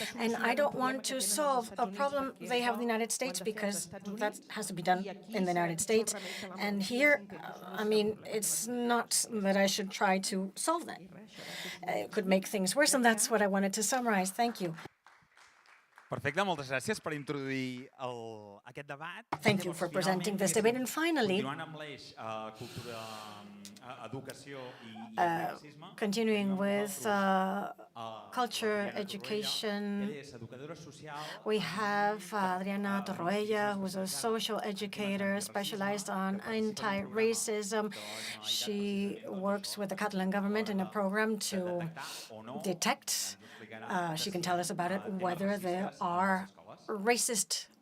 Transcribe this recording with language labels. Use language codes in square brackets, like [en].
[en] And I don't want to solve a problem they have in the United States, because that has to be done in the United States. And here, I mean, it's not that I should try to solve that. It could make things worse, and that's what I wanted to summarize. Thank you. [ca] Perfecte, moltes gràcies per introduir aquest debat. [en] Thank you for presenting this debate. And finally, [ca] continuant amb l'eix cultura, educació i racisme, [en] continuing with culture, education, we have Adriana Torroella, who's a social educator specialized on anti-racism. She works with the Catalan government in a program to detect, she can tell us about it, whether there are racist